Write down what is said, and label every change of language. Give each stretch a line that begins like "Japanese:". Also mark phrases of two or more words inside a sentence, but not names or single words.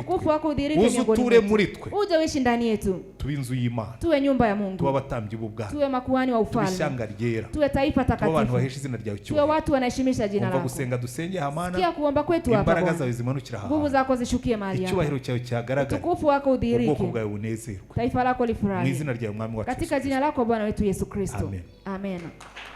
Swahili: Utukufu wako udhihirike miongoni mwetu.
Kinyarwanda: Muri twe.
Swahili: Uje uishi ndani yetu.
Kinyarwanda: Tuwe inzu y'Imana.
Swahili: Tuwe nyumba ya Mungu.
Kinyarwanda: Tuwe abatambyi b'ubwami.
Swahili: Tuwe makuhani wa ufalme.
Kinyarwanda: Tuwe ishyanga ryera.
Swahili: Tuwe taifa takatifu.
Kinyarwanda: Tuwe abantu bahesha izina ryawe cyubahiro.
Swahili: Tuwe watu wanaheshimisha jina lako.
Kinyarwanda: Umva gusenga dusenge hamana.
Swahili: Sikia kuomba kwetu hapa.
Kinyarwanda: Imbaraga zawe zimanukira hapa.
Swahili: Nguvu zako zishukie mahali hapa.
Kinyarwanda: Icyubahiro cyawe cyagaragara.
Swahili: Utukufu wako udhihirike.
Kinyarwanda: Ubwoko bwawe bunezerwe.
Swahili: Taifa lako lifurahi.
Kinyarwanda: Mu izina ryawe Mwami wacu.
Swahili: Katika jina lako Bwana wetu Yesu Kristo. Amen. Amen.